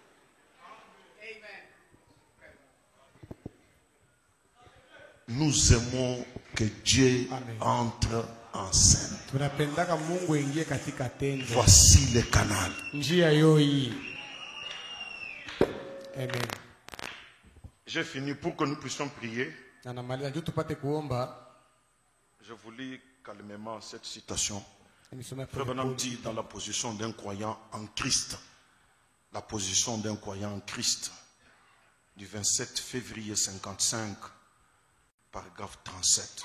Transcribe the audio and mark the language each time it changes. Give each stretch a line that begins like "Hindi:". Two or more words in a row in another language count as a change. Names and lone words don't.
French: Nous aimons que Dieu entre en scène.
Swahili: Tunapendaka Mungu aingie katika tendo.
French: Voici le canal.
Swahili: Njia hii. Amen.
French: J'ai fini pour que nous puissions prier. Je vous lis calmement cette citation. Frère Branham dit dans la position d'un croyant en Christ, la position d'un croyant en Christ, du 27 février 55, paragraphe 37.